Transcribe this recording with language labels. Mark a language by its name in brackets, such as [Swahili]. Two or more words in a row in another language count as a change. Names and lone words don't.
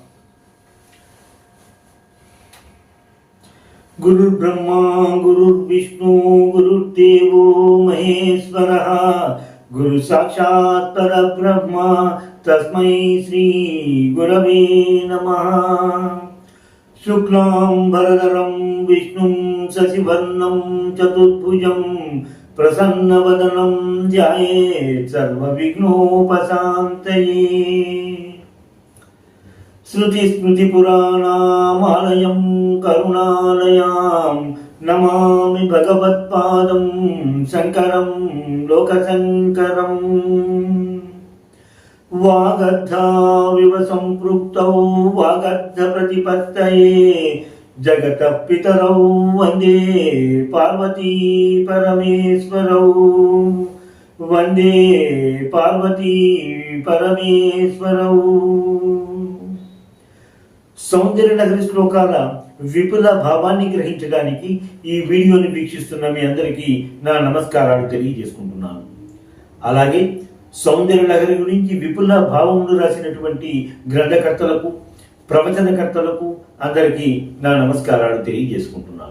[Sanskrit] గురుర్బ్రహ్మా గురుర్విష్ణు గురుర్దేవో మహేశ్వరః గురు సాక్షాత్ పరబ్రహ్మ తస్మై శ్రీ గురవే నమః. శుక్లాంబరధరం విష్ణుం శశివర్ణం చతుర్భుజం ప్రసన్నవదనం ధ్యాయేత్ సర్వవిఘ్నోపశాంతయే. श्रुतिस्मृतिपुराणामालयं करुणालयां नमामि भगवत्पादं शङ्करं लोकशङ्करम्. वागर्धाविव सम्पृक्तौ वागर्धप्रतिपत्तये जगतः पितरौ वन्दे पार्वती परमेश्वरौ. वन्दे पार्वती परमेश्वरौ. [Telugu] సౌందర్య నగరి శ్లోకాల విపుల భావాన్ని గ్రహించడానికి ఈ వీడియోని వీక్షిస్తున్న మీ అందరికీ నా నమస్కారాలు తెలియజేసుకుంటున్నాను. అలాగే సౌందర్య నగరి గురించి విపుల భావములు రాసినటువంటి గ్రంథకర్తలకు, ప్రవచనకర్తలకు అందరికీ నా నమస్కారాలు తెలియజేసుకుంటున్నాను.